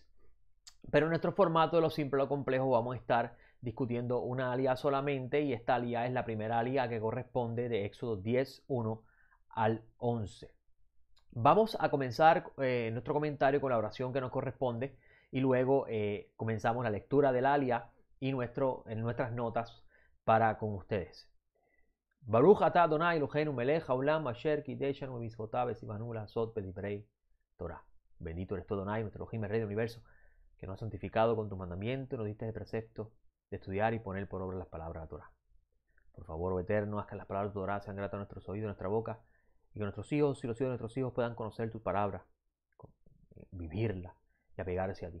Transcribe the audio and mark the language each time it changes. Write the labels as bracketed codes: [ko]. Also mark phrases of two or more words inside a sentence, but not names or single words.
[es] Pero en nuestro formato de Lo Simple lo Complejo vamos a estar discutiendo una alía solamente, y esta alía es la primera alía que corresponde de Éxodo 10, 1 al 11. Vamos a comenzar nuestro comentario con la oración que nos corresponde y luego comenzamos la lectura del alía y en nuestras notas para con ustedes. [he] ברוך אתה אדוני אלוהינו מלך העולם אשר קידשנו במצוותיו וציוונו לעשות בדברי תורה. [es] Bendito eres tú, Adonai, nuestro Elohim, el Rey del Universo, que nos ha santificado con tu mandamiento y nos diste el precepto de estudiar y poner por obra las palabras de la Torah. Por favor, oh Eterno, haz que las palabras de tu Torah sean gratas a nuestros oídos, a nuestra boca, y que nuestros hijos y los hijos de nuestros hijos puedan conocer tu palabra, vivirla y apegarse a ti.